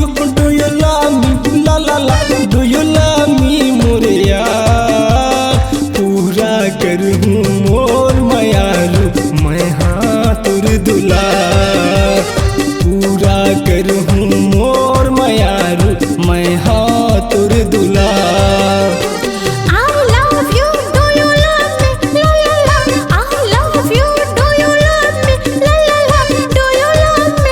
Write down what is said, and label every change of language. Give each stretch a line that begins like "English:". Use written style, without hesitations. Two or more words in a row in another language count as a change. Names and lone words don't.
English: Do you love me? La la la. Do you love me?
Chhattisgarhi: मोरे यार पूरा करूँ मोर मयारू मैं हाँ तुर दुलार पूरा करूँ मोर मयारू मैं हाँ तुर दुलार
English: I love you. Do you love me? La la la. I love you. Do you love me? La la la. Do you love me?